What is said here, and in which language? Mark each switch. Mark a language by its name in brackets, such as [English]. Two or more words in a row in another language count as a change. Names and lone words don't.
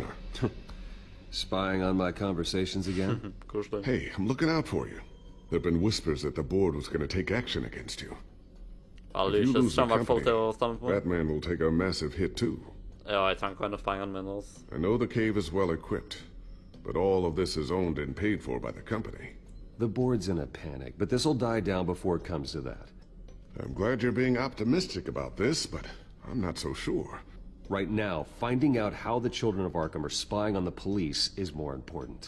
[English] Spying on my conversations again? [Norwegian] Koselig. [English] Hey, I'm looking out for you. There have been whispers that the board was going to take action against you. [Norwegian] Ja, [English] If you Lucius lose the [Norwegian] kommer i hvert fall til å [English] company, [Norwegian] stemme på. [English] Batman will take a massive hit too. [Norwegian] Ja, jeg trenger [English] kind of [Norwegian] pengene mine også. [English] I know the cave is well equipped, but all of this is owned and paid for by the company. The board's in a panic, but this'll die down before it comes to that. I'm glad you're being optimistic about this, but I'm not so sure. Right now, finding out how the children of Arkham are spying on the police is more important.